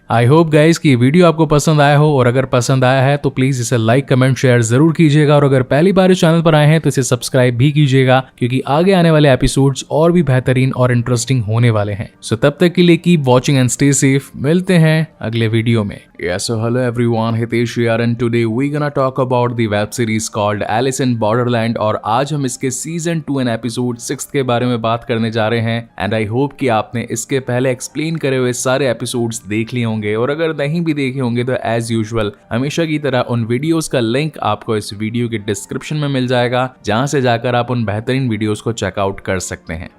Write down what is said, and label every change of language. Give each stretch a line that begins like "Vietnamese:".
English: I hope guys
Hindi: कि video आपको पसंद आया हो, और अगर पसंद आया है तो प्लीज इसे लाइक, कमेंट, शेयर जरूर कीजिएगा। और अगर पहली बार इस चैनल पर आए हैं तो इसे सब्सक्राइब भी कीजिएगा, क्योंकि आगे आने वाले एपिसोड्स और भी बेहतरीन और इंटरेस्टिंग होने वाले हैं। सो तब तक के लिए
English: Keep watching and stay safe.
Hindi: मिलते हैं अगले वीडियो में।
English: Yes, so hello everyone, Hitesh here and today we're gonna talk about the web series called Alice in Borderland।
Hindi: और आज हम इसके सीजन 2 एंड एपिसोड 6 के बारे में बात करने जा रहे हैं।
English: and I hope
Hindi: कि आपने इसके पहले एक्सप्लेन करे हुए सारे एपिसोड्स देख लिए होंगे, और अगर नहीं भी देखे होंगे तो एज यूजुअल हमेशा की तरह उन वीडियोस का लिंक आपको इस वीडियो के डिस्क्रिप्शन में मिल जाएगा, जहां से जाकर आप उन बेहतरीन वीडियोस को चेकआउट कर सकते हैं।